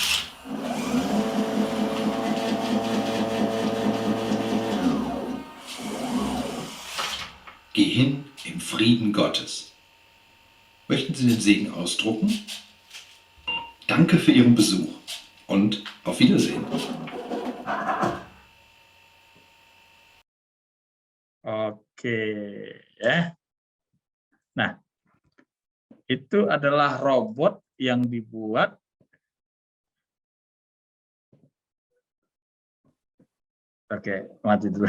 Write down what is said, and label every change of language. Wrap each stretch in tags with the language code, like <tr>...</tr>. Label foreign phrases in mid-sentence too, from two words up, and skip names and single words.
<de>Geh hin im Frieden Gottes. Möchten Sie den Segen ausdrucken? Danke für Ihren Besuch und auf Wiedersehen.</de> <id>Oke, ya. Nah, itu adalah robot yang dibuat mati dulu.</id>